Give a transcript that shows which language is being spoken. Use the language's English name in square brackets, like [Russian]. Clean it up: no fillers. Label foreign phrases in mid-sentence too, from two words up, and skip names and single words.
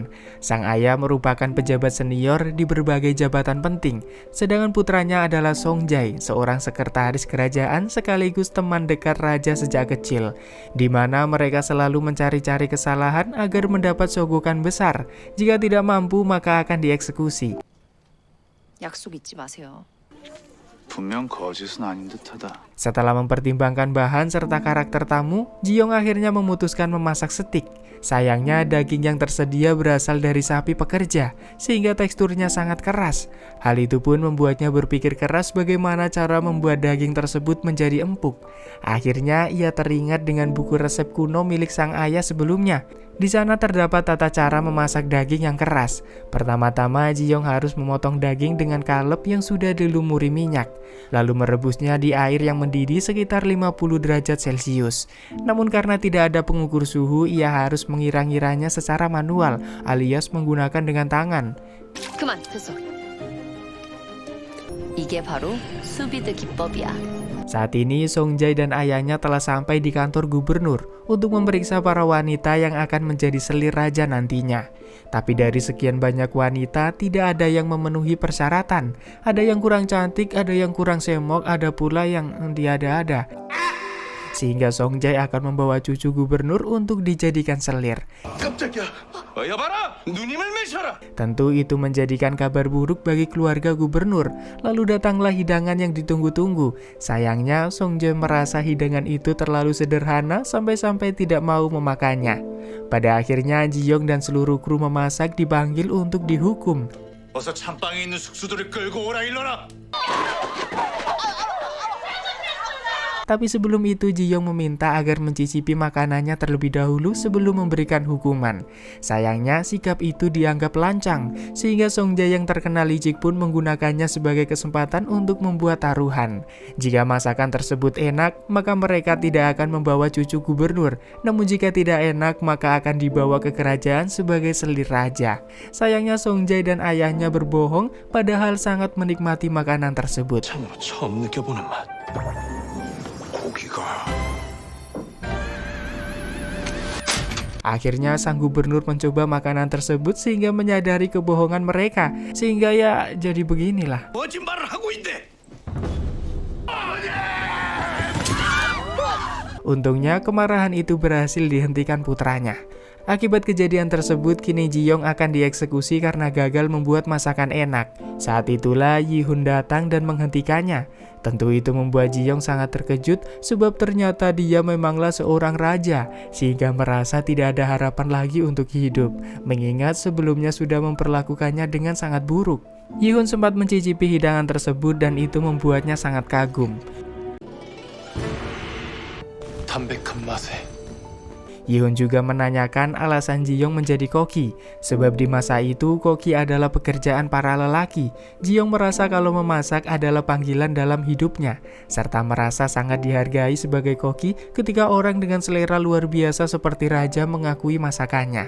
[Indonesian] Sang ayah merupakan pejabat senior di berbagai jabatan penting, sedangkan putranya adalah Song-jae, seorang sekretaris kerajaan sekaligus teman dekat raja sejak kecil, di mana mereka selalu mencari-cari kesalahan agar mendapat sogokan besar. Jika tidak mampu, maka akan dieksekusi. [Korean] 약속 잊지 마세요. 분명 거짓은 아닌 듯하다. [Indonesian] Setelah mempertimbangkan bahan serta karakter tamu, Ji-young akhirnya memutuskan memasak steak. Sayangnya daging yang tersedia berasal dari sapi pekerja, sehingga teksturnya sangat keras. Hal itu pun membuatnya berpikir keras bagaimana cara membuat daging tersebut menjadi empuk. Akhirnya ia teringat dengan buku resep kuno milik sang ayah sebelumnya. Di sana terdapat tata cara memasak daging yang keras. Pertama-tama Ji-young harus memotong daging dengan kalep yang sudah dilumuri minyak, lalu merebusnya di air yang mendidih sekitar 50 derajat Celcius. Namun karena tidak ada pengukur suhu, ia harus mengira-ngiranya secara manual alias menggunakan dengan tangan. [Korean] 그만, 됐어. 이게 바로 수비드 기법이야. [Indonesian] Saat ini Song-jae dan ayahnya telah sampai di kantor gubernur untuk memeriksa para wanita yang akan menjadi selir raja nantinya. Tapi dari sekian banyak wanita, tidak ada yang memenuhi persyaratan. Ada yang kurang cantik, ada yang kurang semok, ada pula yang tiada-ada. Sehingga Song-jae akan membawa cucu gubernur untuk dijadikan selir. [Korean] 깜짝이야. 여봐라. 누님을 매셔라. [Indonesian] Tentu itu menjadikan kabar buruk bagi keluarga gubernur. Lalu datanglah hidangan yang ditunggu-tunggu. Sayangnya Song-jae merasa hidangan itu terlalu sederhana sampai-sampai tidak mau memakannya. Pada akhirnya Ji-young dan seluruh kru memasak dipanggil untuk dihukum. [Korean] 어서 찬방에 있는 숙수들을 끌고 오라 일러라. [Indonesian] Tapi sebelum itu Ji-young meminta agar mencicipi makanannya terlebih dahulu sebelum memberikan hukuman. Sayangnya sikap itu dianggap lancang, sehingga Song-jae yang terkenal licik pun menggunakannya sebagai kesempatan untuk membuat taruhan. Jika masakan tersebut enak, maka mereka tidak akan membawa cucu gubernur. Namun jika tidak enak, maka akan dibawa ke kerajaan sebagai selir raja. Sayangnya Song-jae dan ayahnya berbohong, padahal sangat menikmati makanan tersebut. [Korean] 참으로 처음 느껴보는 맛. 고기가. [Indonesian] Akhirnya sang gubernur mencoba makanan tersebut sehingga menyadari kebohongan mereka. Sehingga ya jadi beginilah. [Korean] 거짓말을 하고 있네. [Indonesian] Untungnya kemarahan itu berhasil dihentikan putranya. Akibat kejadian tersebut, kini Ji-young akan dieksekusi karena gagal membuat masakan enak. Saat itulah Yi-hun datang dan menghentikannya. Tentu itu membuat Ji-young sangat terkejut sebab ternyata dia memanglah seorang raja, sehingga merasa tidak ada harapan lagi untuk hidup, mengingat sebelumnya sudah memperlakukannya dengan sangat buruk. Yi-hun sempat mencicipi hidangan tersebut dan itu membuatnya sangat kagum. [Korean] 담백한 맛에. [Indonesian] Yi-hun juga menanyakan alasan Ji-young menjadi koki, sebab di masa itu koki adalah pekerjaan para lelaki. Ji-young merasa kalau memasak adalah panggilan dalam hidupnya, serta merasa sangat dihargai sebagai koki ketika orang dengan selera luar biasa seperti raja mengakui masakannya.